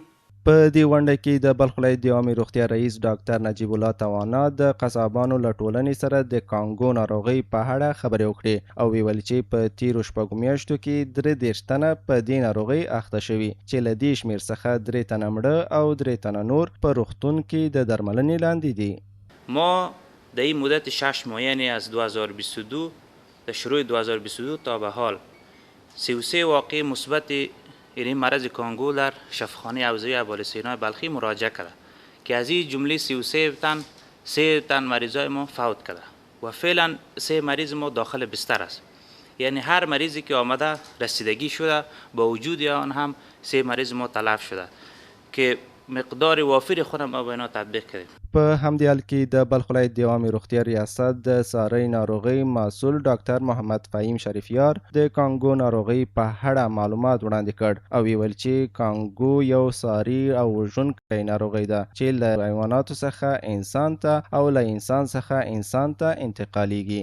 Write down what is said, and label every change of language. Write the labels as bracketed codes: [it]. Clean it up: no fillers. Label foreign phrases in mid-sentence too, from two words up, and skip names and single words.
[ps] په دې غونډه کې د بلخ ولایت د عامې روغتیا رئیس ډاکټر نجیب الله توانا د قصابانو له ټولنې سره د کانګو ناروغۍ په اړه خبرې وکړې او ویل چې په تیرو شپږو میاشتو کې 33 تنه په دې ناروغۍ اخته شوي چې له دې شمېر څخه 3 تنه مړه او 3 تنه نور په روغتون کې د درملنې لاندې دي. [fa] ما در این مدت 6 ماه یعنی از 2022 در شروع 2022 تا به حال 33 واقع مثبت یعنی مرض کانگو در شفاخانه حوزه ابوالسینا بلخی مراجعه کرده که از این جمله 33 تن 3 تن مریضای ما فوت کرده و فعلا 3 مریض ما داخل بستر است. یعنی هر مریضی که آمده رسیدگی شده با وجود آن هم 3 مریض ما تلف شده که مقدار وافر خود ما به اینا تطبیق کردیم. [ps] په همدې حال کې د بلخ ولایت د عامې روغتیا ریاست د څارۍ ناروغۍ مسؤل ډاکټر محمد فهیم شریفیار د کانګو ناروغۍ په اړه معلومات وړاندې کړ او ویل چې کانګو یو ساري او وژونکی ناروغۍ ده چې له حیواناتو څخه انسان ته او له انسان څخه انسان ته انتقالیږي.